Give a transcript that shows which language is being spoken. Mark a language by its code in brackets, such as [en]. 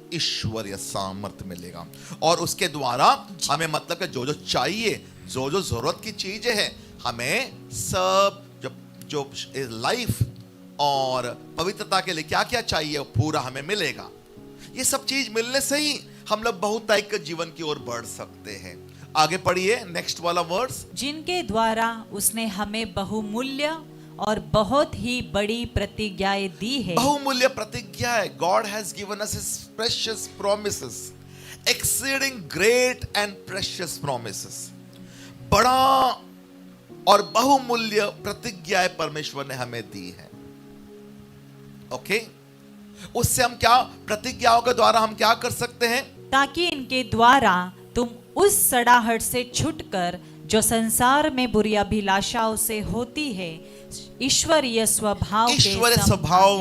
[hi] ईश्वरीय सामर्थ्य मिलेगा। और उसके द्वारा हमें मतलब कि जो चाहिए, जो जरूरत की चीजें हैं, हमें सब जो लाइफ और पवित्रता के लिए क्या क्या चाहिए वो पूरा हमें मिलेगा। ये सब चीज मिलने से ही हम लोग बहुतायत के जीवन की ओर बढ़ सकते हैं। आगे पढ़िए नेक्स्ट वाला वर्स। जिनके द्वारा उसने हमें बहुमूल्य और बहुत ही बड़ी प्रतिज्ञाएं दी है। बहुमूल्य प्रतिज्ञाएं, [en] God has given us His precious promises, exceeding great and precious promises। [hi] बड़ा और बहुमूल्य प्रतिज्ञाएं परमेश्वर ने हमें दी है। ओके, उससे हम क्या, प्रतिज्ञाओं के द्वारा हम क्या कर सकते हैं? ताकि इनके द्वारा तुम उस सड़ाहट से छुटकर जो संसार में बुरी अभिलाषाओं से होती है, ईश्वरीय स्वभाव